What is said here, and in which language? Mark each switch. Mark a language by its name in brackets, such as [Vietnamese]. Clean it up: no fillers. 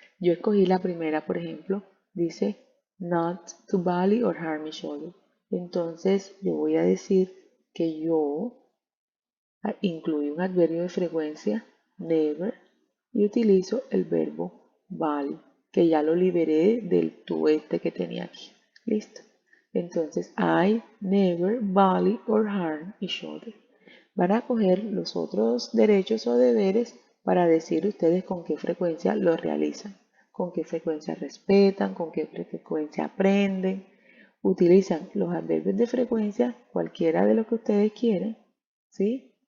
[Spanish] Yo escogí la primera, por ejemplo, dice [English] not to bully or harm each other. [Spanish] Entonces yo voy a decir que yo incluyo un adverbio de frecuencia, never, y utilizo el verbo bully, que ya lo liberé del to que tenía aquí. Listo. [English] Entonces, I never bully or harm each other. [Spanish] Van a coger los otros derechos o deberes para decir ustedes con qué frecuencia lo realizan, con qué frecuencia respetan, con qué frecuencia aprenden. Utilizan los adverbios de frecuencia, cualquiera de los que ustedes quieran, ¿sí?